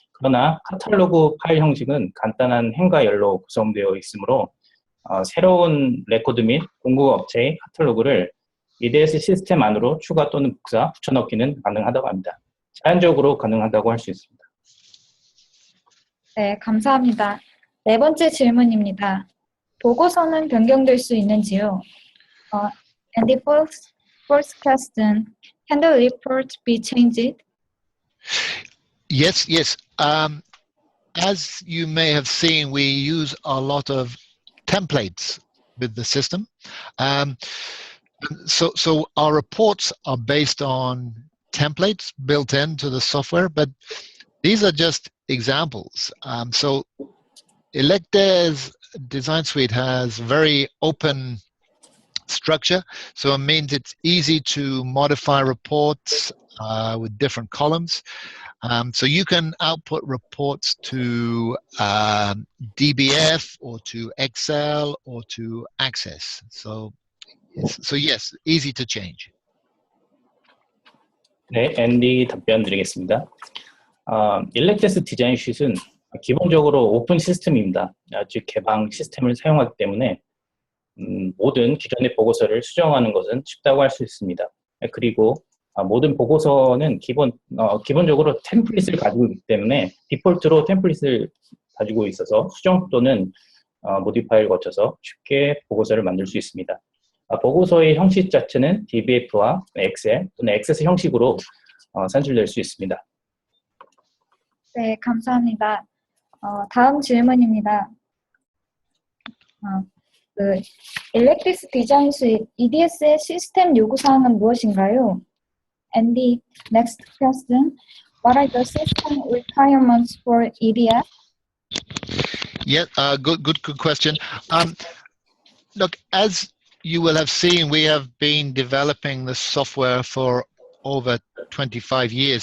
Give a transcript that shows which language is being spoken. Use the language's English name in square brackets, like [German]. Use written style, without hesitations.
[Korean] 그러나 카탈로그 파일 형식은 간단한 행과 열로 구성되어 있으므로 새로운 레코드 및 공급업체의 카탈로그를 EDS 시스템 안으로 추가 또는 복사, 붙여넣기는 가능하다고 합니다. 자연적으로 가능하다고 할 수 있습니다. 네, 감사합니다. 네 번째 질문입니다. 보고서는 변경될 수 있는지요? [English] And the first question, can the report be changed? Yes. As you may have seen, we use a lot of templates with the system. So our reports are based on templates built into the software, but these are just examples. So Electa's design suite has very open structure, so it means it's easy to modify reports with different columns. So you can output reports to DBF or to Excel or to Access. So yes, easy to change. [Korean] 네, 앤디 답변 드리겠습니다. 일렉테스 디자인 쉿은 기본적으로 오픈 시스템입니다. 즉 개방 시스템을 사용하기 때문에 모든 기존의 보고서를 수정하는 것은 쉽다고 할 수 있습니다. 그리고 모든 보고서는 기본적으로 템플릿을 가지고 있기 때문에 디폴트로 템플릿을 가지고 있어서 수정 또는 모디파이를 거쳐서 쉽게 보고서를 만들 수 있습니다. 보고서의 형식 자체는 DBF와 엑셀 또는 액세스 형식으로 산출될 수 있습니다. 네, 감사합니다. 다음 질문입니다. 일렉트릭스 디자인 수입 EDS의 시스템 요구사항은 무엇인가요? [English] And the next question, what are the system requirements for EDS? Yeah, good question. Look, as you will have seen, we have been developing the software for over 25 years.